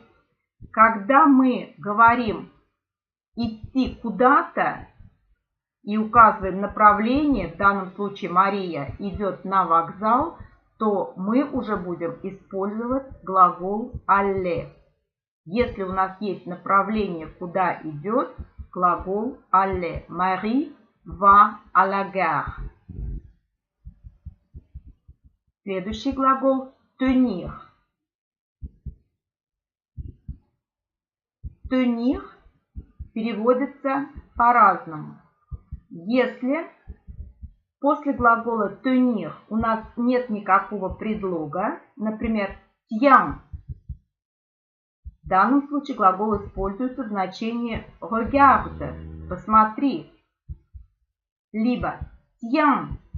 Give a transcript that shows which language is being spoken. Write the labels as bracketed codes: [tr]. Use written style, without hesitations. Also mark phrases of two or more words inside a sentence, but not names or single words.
[ru] Когда мы говорим идти куда-то и указываем направление, в данном случае Мария идет на вокзал, то мы уже будем использовать глагол aller. Если у нас есть направление, куда идет, глагол aller. [fr] Marie va à la gare. [ru] Следующий глагол tenir. Tenir переводится по-разному. Если после глагола tenir у нас нет никакого предлога, например, tiens, в данном случае глагол используется в значении regarde, посмотри, либо tiens.